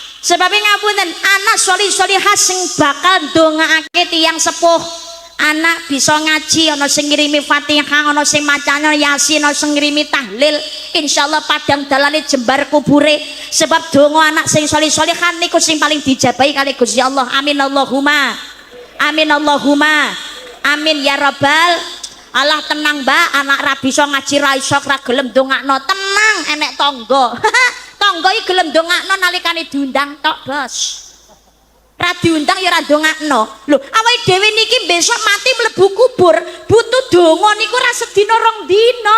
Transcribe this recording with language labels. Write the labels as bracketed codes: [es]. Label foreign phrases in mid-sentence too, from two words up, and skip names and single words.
[jv] Sebabnya ngapunten, anak sholih sholihah sing bakal ndongakake tiyang sepuh. Anak bisa ngaji, ana sing ngirimi Fatihah, ana sing macane Yasin, ana sing ngirimi tahlil. Insyaallah padang dalane jembar kubure. Sebab donga anak sing sholih sholihah niku sing paling dijabahi kali Gusti Allah. [ar] آمين اللهم. آمين اللهم. آمين يا رب. [jv] Allah tenang Mbak, anak ra bisa ngaji ra iso ra gelem ndongakno, tenang enek tangga. Tangga iki gelem ndongakno nalikane diundang tok, Bos. Ra diundang ya ra ndongakno. Lho, awake dhewe niki besok mati mlebu kubur, butuh donga niku ra sedina rong dina.